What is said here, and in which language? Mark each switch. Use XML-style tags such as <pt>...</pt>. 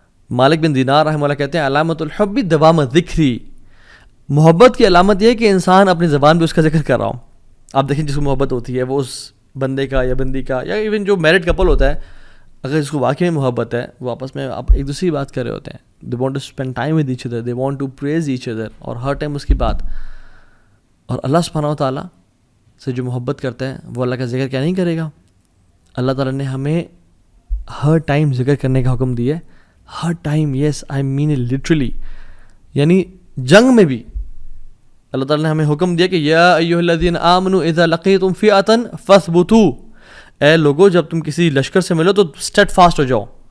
<ur>مالک بن دینار رحمہ اللہ کہتے ہیں</ur> <ar>علامت الحب دوام ذکری,</ar> <ur>محبت کی علامت یہ ہے کہ انسان اپنی زبان پہ اس کا ذکر کر رہا ہوں. آپ دیکھیں جس کو محبت ہوتی ہے وہ اس بندے کا یا بندی کا, یا ایون جو میرڈ کپل ہوتا ہے, اگر اس کو واقعی میں محبت ہے وہ آپس میں ایک دوسرے کی بات کر رہے ہوتے ہیں.</ur> <en>they want to spend time with each other, they want to praise each other,</en> <ur>اور ہر ٹائم اس کی بات. اور اللہ سبحانہ و تعالیٰ سے جو محبت کرتا ہے وہ اللہ کا ذکر کیا نہیں کرے گا. اللہ تعالیٰ نے ہمیں ہر ٹائم ذکر کرنے کا حکم دیا ہے, ہر time.</ur> <en>yes I mean it literally,</en> <ur>یعنی جنگ میں بھی اللہ تعالیٰ نے ہمیں حکم دیا کہ</ur> <ar>یا ایھا الذین آمنوا اذا لقیتم فئۃ فاثبتوا,</ar> <ur>اے لوگو جب تم کسی لشکر سے ملو تو اسٹیڈ فاسٹ ہو جاؤ.</ur>